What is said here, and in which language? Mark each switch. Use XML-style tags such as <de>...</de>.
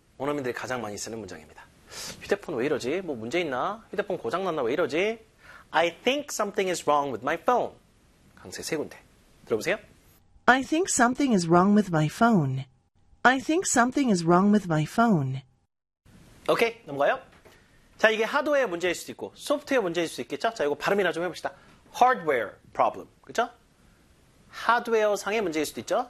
<ko>원어민들이 가장 많이 쓰는 문장입니다. 휴대폰 왜 이러지? 뭐 문제 있나? 휴대폰 고장 났나? 왜 이러지?</ko> <en>I think something is wrong with my phone.</en> <ko>강세 세 군데. 들어보세요.</ko> <en>I think something is wrong with my phone. I think something is wrong with my phone.</en> <ko>오케이, 넘어가요. 자, 이게 하드웨어 문제일 수도 있고 소프트웨어 문제일 수도 있겠죠? 자, 이거 발음이나 좀 해봅시다.</ko> <en>Hardware problem,</en> <ko>그렇죠? 하드웨어 상의 문제일 수도 있죠?</ko>